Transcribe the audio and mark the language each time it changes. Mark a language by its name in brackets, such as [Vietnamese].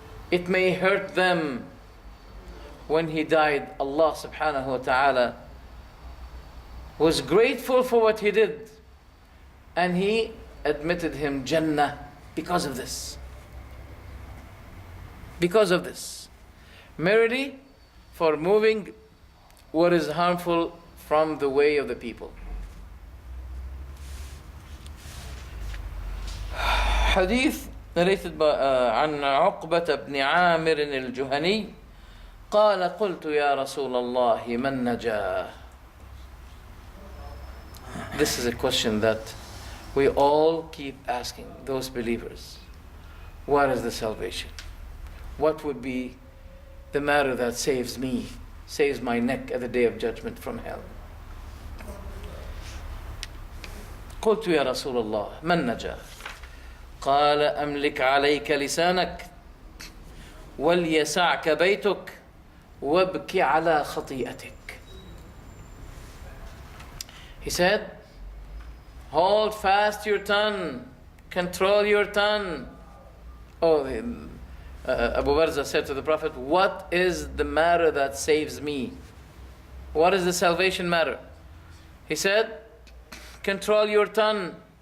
[English] It may hurt them. When he died, Allah subhanahu wa ta'ala was grateful for what he did, and he admitted him Jannah because of this. because of this. Merely for moving what is harmful from the way of the people. Hadith narrated by [Arabic] عن عقبة بن عامر الجهني قال قلت يا رسول الله من نجا. [English] This is a question that we all keep asking those believers. What is the salvation? What would be the matter that saves me, saves my neck at the day of judgment from hell? [Arabic] قلت يا رسول الله من نجا قال أملك عليك لسانك وليسعك بيتك وابك على خطيئتك. [English] He said, hold fast your tongue, control your tongue. Abu Barza said to the Prophet, what is the matter that saves me? What is the salvation matter? He said, control your tongue.